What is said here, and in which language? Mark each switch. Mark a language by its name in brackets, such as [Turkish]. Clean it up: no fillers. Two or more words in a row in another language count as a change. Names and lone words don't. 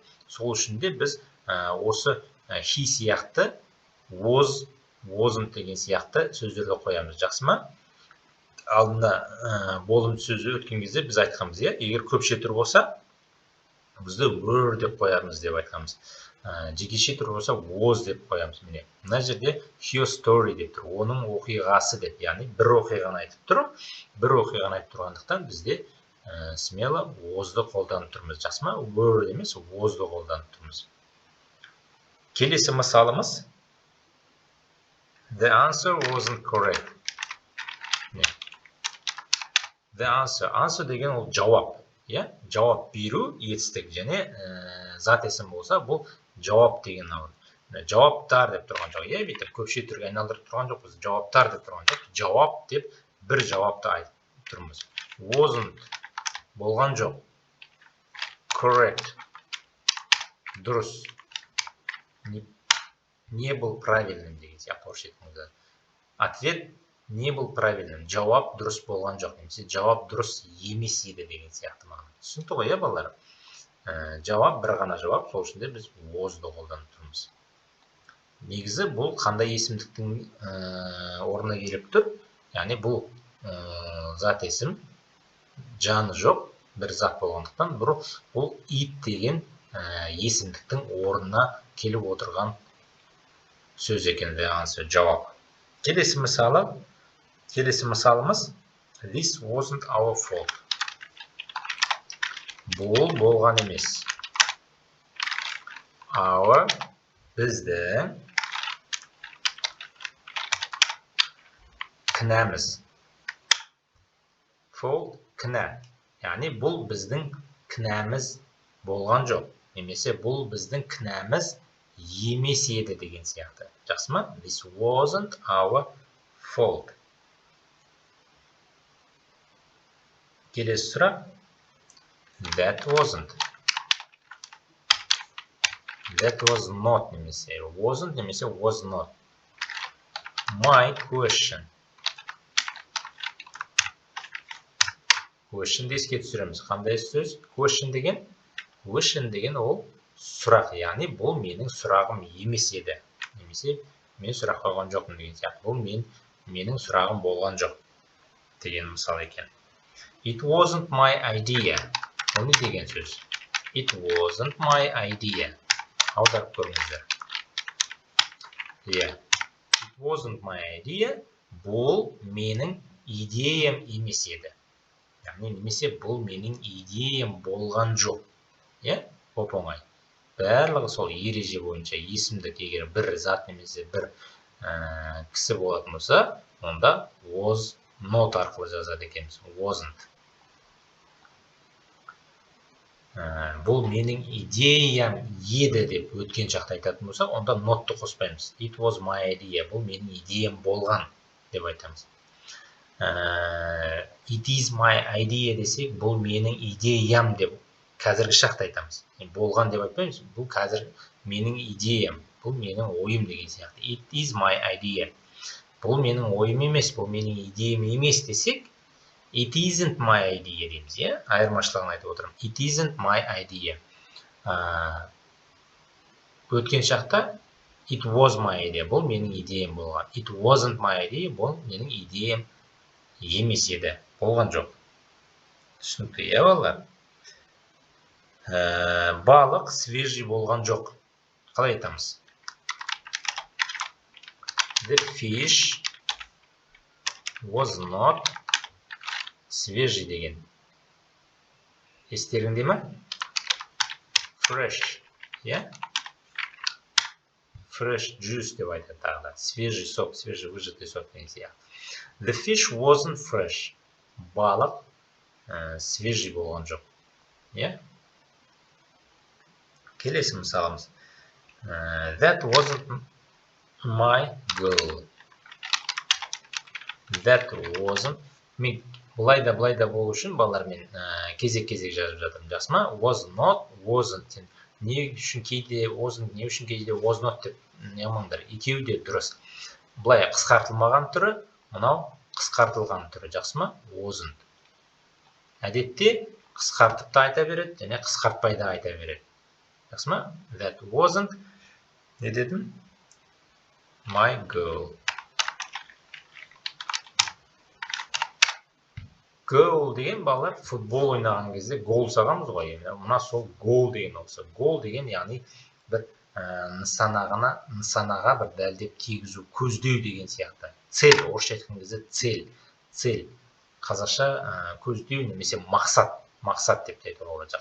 [Kazakh] Сол үшін де біз осы he сияқты wasn't деген сияқты сөздерді қоямыз. Жақсы ма? Алдында болымды сөзі өткен кезде біз айтқанбыз, иә? Егер көпше түр болса, бізді were деп қоямыз деп айтқанбыз. Жекеше түр болса was деп қоямыз. Міне, мына жерде [English] her story [Kazakh] деп тұр. Оның оқиғасы деп, яғни бір оқиғаны айтып тұр. Бір оқиғаны айтып тұрғандықтан бізде смело was'ды қолданып тұрмыз. Жақсы ма? Were емес, was'ды қолданып тұрмыз. Келесі мысалымыз. [English] The answer wasn't correct. The answer [Kazakh] деген ол жауап, иә? Жауап беру етістік, және зат есім болса, бұл жауап деген алады. Жауаптар деп тұрған жоқ, иә? Бүйтіп көпше түрге айналдырып тұрған жоқ, біз жауаптар деп тұрған жоқ. Жауап деп бір жауапты айтып тұрмыз. Wasn't болған жоқ. Correct дұрыс. [Russian] Не был правильным [Kazakh] деген сияқты орысша айтқанда. [Russian] Ответ не был правильным. [Kazakh] Жауап дұрыс болған жоқ. Немесе жауап дұрыс емес еді деген сияқты мағына. Түсінікті ғой, иә, балалар? Жауап бір ғана жауап, сол үшін де біз was'ды қолданып тұрмыз. Негізі бұл қандай есімдіктің орнына келіп тұр? Яғни бұл зат есім жаны жоқ, бір зат болғандықтан бұл it деген есімдіктің орнына келіп отырған сөз екен, жауап. Келесі мысалымыз [English] This wasn't our fault. [Kazakh] Бұл болған емес. Our біздің кінәміз. Fault кінә. Яғни бұл біздің кінәміз болған жоқ. Немесе бұл біздің кінәміз емес еді деген сияқты. Жақсы ма? [English] This wasn't our fault. [Kazakh] Келесі сұрақ. [English] That wasn't. That was not немесе wasn't немесе was not. My question. Question [Kazakh] еске түсіреміз. Қандай сөз? Question деген ол сұрақ, яғни бұл менің сұрағым емес еді. Немесе мен сұрақ қойған жоқпын деген сияқты. Бұл менің сұрағым болған жоқ деген мысал екен. [English] It wasn't my idea. [Kazakh] Ол не деген сөз? [English] It wasn't my idea. [Kazakh] Аударып көріңіздер. [English] Yeah. It wasn't my idea. [Kazakh] Бұл менің идеям емес еді. Яғни немесе бұл менің идеям болған жоқ. Иә? Оп-оңай. Барлығы сол ереже бойынша есімдік егер бір зат немесе бір кісі болатын болса, онда [English] was not [Kazakh] арқылы жазады екенбіз. [English] Wasn't. [Kazakh] Бұл менің идеям еді деп өткен шақта айтатын болса, онда not'ты қоспаймыз. [English] It was my idea. [Kazakh] Бұл менің идеям болған деп айтамыз. [English] It is my idea [Kazakh] десек, бұл менің идеям деп қазіргі шақта айтамыз. Болған деп айтпаймыз. Бұл қазір менің идеям. Бұл менің ойым деген сияқты. [English] It is my idea. [Kazakh] Бұл менің ойым емес, бұл менің идеям емес десек, [English] it isn't my idea [Kazakh] дейміз, иә? Айырмашылығын айтып отырмын. [English] It isn't my idea. [Kazakh] Өткен шақта [English] it was my idea. [Kazakh] Бұл менің идеям болған. [English] It wasn't my idea. [Kazakh] Бұл менің идеям емес еді. Болған жоқ. Түсінікті, иә, балалар? Балық свежий болған жоқ. қалай айтамыз? [English] The fish was not свежий деген. [Kazakh] Естеріңде ме? [English] Fresh. Yeah? Fresh juice [Kazakh] деп айтады тағы да. [Russian] Свежий сок, свежий выжатый сок деген сияқты. [English] The fish wasn't fresh. [Kazakh] Балық свежий болған жоқ. Yeah? Келесі мысалымыз. [English] That wasn't my goal. That wasn't. [Kazakh] Мен бұлай да болу үшін балалармен кезек-кезек жазып жатырмын. Жақсы ма? [English] Was not, wasn't. [Kazakh] Не үшін кейде wasn't, не үшін кейде [English] was not [Kazakh] деп не қылмаңдар. Екеуі де дұрыс. Бұлай қысқартылмаған түрі, мынау қысқартылған түрі. Жақсы ма? Wasn't. Әдетте қысқартып та айта береді, және қысқартпай да айта береді. Жақсы ма? [English] That wasn't. [Kazakh] Не дедім? [English] My goal. [Kazakh] Goal деген балалар футбол ойнаған кезде гол сағамыз ғой. Мына сол goal деген осы. Goal деген яғни бір нысанаға бір дәлдеп тигізу, көздеу деген сияқты. Цель, орысша айтқан кезде цель. Қазақша көздеу немесе мақсат деп те айтуға болады.